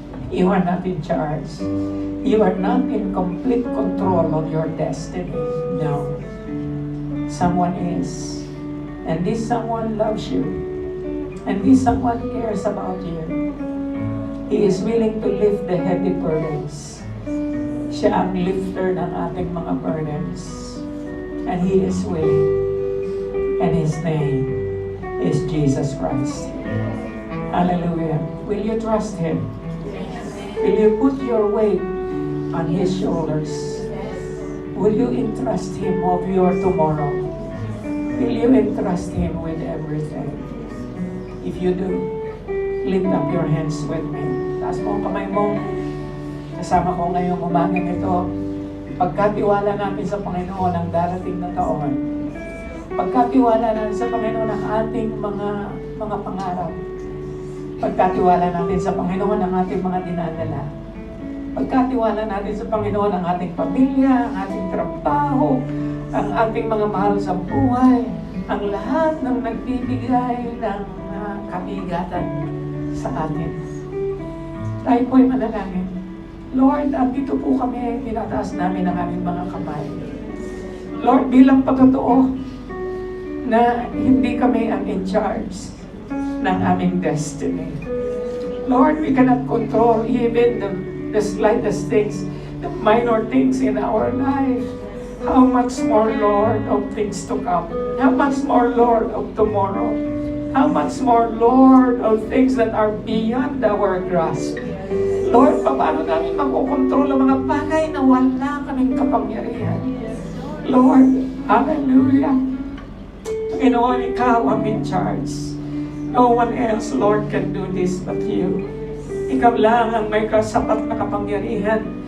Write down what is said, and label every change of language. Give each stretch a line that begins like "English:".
English: You are not in charge. You are not in complete control of your destiny. No. Someone is. And this someone loves you. And this someone cares about you. He is willing to lift the heavy burdens.
Filipino: Siya ang lifter ng ating mga burdens.
English: And He is willing. And His name is Jesus Christ. Hallelujah. Will you trust Him? Will you put your weight on His shoulders? Will you entrust Him of your tomorrow? Will you entrust Him with everything? If you do, lift up your hands with me.
Filipino: Taas mo ang kamay mo. Kasama ko ngayong umagang ito. Pagkatiwala natin sa Panginoon ang darating na taon. Pagkatiwala natin sa Panginoon ang ating mga pangarap. Pagkatiwala natin sa Panginoon ang ating mga dinadala. Pagkatiwala natin sa Panginoon ang ating pamilya, ang ating trabaho, ang ating mga mahal sa buhay, ang lahat ng nagbibigay ng kabigatan sa atin. Tayo po'y manalangin. Lord, andito po kami, tinataas namin ang aming mga kamay. Lord, bilang pagkatoo na hindi kami ang in charge ng aming destiny.
English: Lord, we cannot control even the slightest things, the minor things in our life. How much more, Lord, of things to come? How much more, Lord, of tomorrow? How much more, Lord, of things that are beyond our grasp?
Filipino: Lord, paano namin makokontrol ang mga bagay na wala kaming kapangyarihan? Lord, hallelujah. Panginoon, Ikaw ang in charge.
English: No one else, Lord, can do this but You.
Filipino: Ikaw lang ang may kasapat na kapangyarihan.